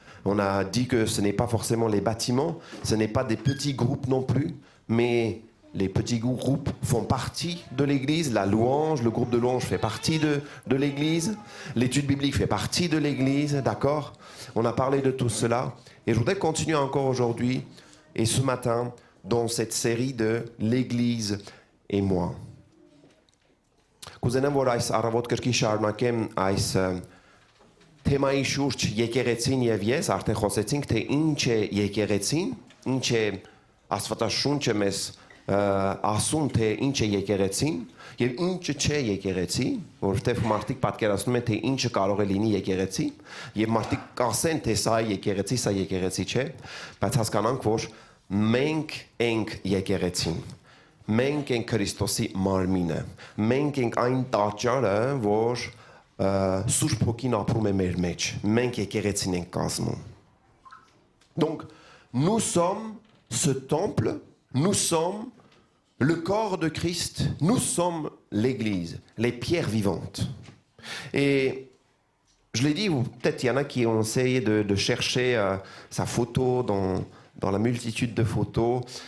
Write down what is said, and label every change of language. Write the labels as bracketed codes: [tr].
[fr] On a dit que ce n'est pas forcément les bâtiments, ce n'est pas des petits groupes non plus, mais les petits groupes font partie de l'Église. La louange, le groupe de louange fait partie de l'Église. L'étude biblique fait partie de l'Église, d'accord? On a parlé de tout cela. Et je voudrais continuer encore aujourd'hui et ce matin dans cette série de l'Église et moi. [hy] Կուզենամ, որ այս առավոտ կրկի շարունակեմ այս թեմայի շուրջ եկեղեցին եւ ես արդեն խոսեցինք թե ինչ է եկեղեցին, ինչ է Աստվածաշունչը մեզ ասում թե ինչ է եկեղեցին եւ ինչը չէ եկեղեցի, որովհետեւ մարդիկ պատկերացնում են թե ինչը կարող է լինի եկեղեցի եւ մարդիկ կասեն թե սա է եկեղեցի չէ, բայց հասկանանք որ մենք ենք եկեղեցին, մենք ենք Քրիստոսի մարմինը, մենք ենք այն տաճարը, որ Սուրբ Հոգին ապրում է մեր մեջ, մենք եկեղեցին ենք կազմում. [fr] Donc, nous sommes ce temple, nous sommes le corps de Christ, nous sommes l'Église, les pierres vivantes. Et je l'ai dit, peut-être il y en a qui ont essayé de chercher sa photo dans la multitude de photos.